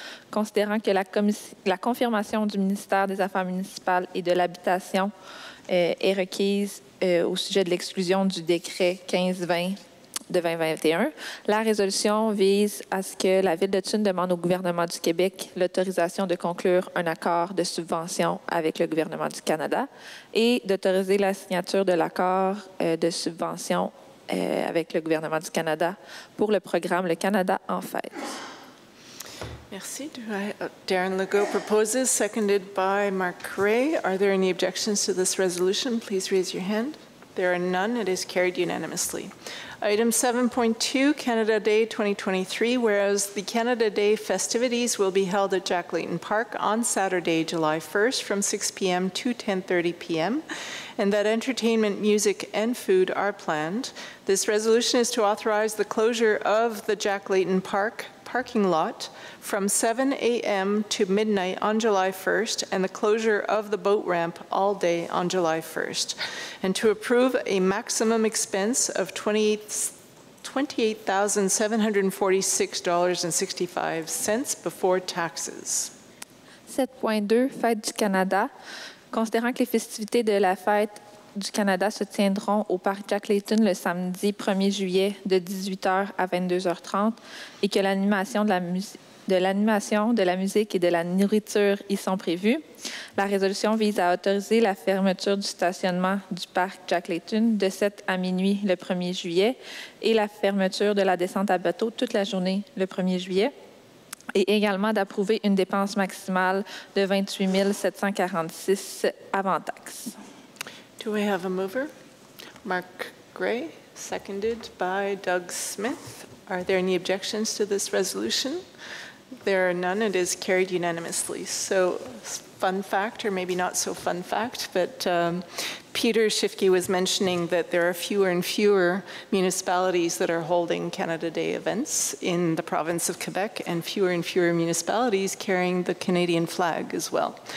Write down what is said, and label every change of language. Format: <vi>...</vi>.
<fr>considérant que la confirmation du ministère des Affaires municipales et de l'Habitation est requise au sujet de l'exclusion du décret 1520 de 2021, la résolution vise à ce que la Ville de Hudson demande au gouvernement du Québec l'autorisation de conclure un accord de subvention avec le gouvernement du Canada et d'autoriser la signature de l'accord de subvention avec le gouvernement du Canada pour le programme Le Canada en fête. Merci.</fr> <en>Darren Legault proposes, seconded by Mark Gray. Are there any objections to this resolution? Please raise your hand. There are none. It is carried unanimously. Item 7.2, Canada Day 2023, whereas the Canada Day festivities will be held at Jack Layton Park on Saturday, July 1st from 6 p.m. to 10:30 p.m., and that entertainment, music, and food are planned. This resolution is to authorize the closure of the Jack Layton Park parking lot from 7 a.m. to midnight on July 1st and the closure of the boat ramp all day on July 1st, and to approve a maximum expense of $28,746.65 before taxes.</en> <fr>7.2, Fête du Canada. Considérant que les festivités de la Fête du Canada se tiendront au parc Jack Layton le samedi 1er juillet de 18h à 22h30 et que l'animation de la musique et de la nourriture y sont prévues, la résolution vise à autoriser la fermeture du stationnement du parc Jack Layton de 7 à minuit le 1er juillet et la fermeture de la descente à bateau toute la journée le 1er juillet, et également d'approuver une dépense maximale de 28 746 avant taxes.</fr> <en>Do we have a mover? Mark Gray, seconded by Doug Smith. Are there any objections to this resolution? There are none. It is carried unanimously. So, fun fact, or maybe not so fun fact, but Peter Schiffke was mentioning that there are fewer and fewer municipalities that are holding Canada Day events in the province of Quebec, and fewer municipalities carrying the Canadian flag as well.</en>